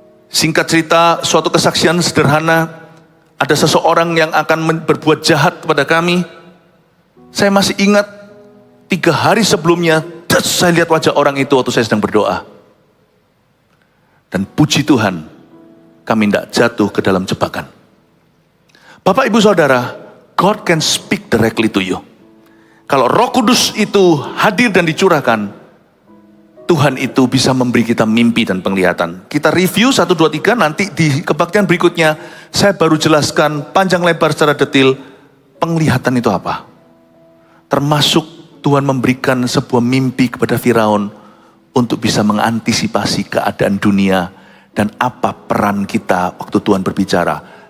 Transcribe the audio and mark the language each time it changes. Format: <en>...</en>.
<id>Singkat cerita, suatu kesaksian sederhana. Ada seseorang yang akan berbuat jahat kepada kami. Saya masih ingat 3 hari sebelumnya, saya lihat wajah orang itu waktu saya sedang berdoa. Dan puji Tuhan, kami tidak jatuh ke dalam jebakan.</id> <en>Bapak, Ibu, Saudara, God can speak directly to you.</en> <id>Kalau Roh Kudus itu hadir dan dicurahkan, Tuhan itu bisa memberi kita mimpi dan penglihatan. Kita review 1, 2, 3, nanti di kebaktian berikutnya, saya baru jelaskan panjang lebar secara detail, penglihatan itu apa. Termasuk Tuhan memberikan sebuah mimpi kepada Firaun untuk bisa mengantisipasi keadaan dunia dan apa peran kita waktu Tuhan berbicara.</id>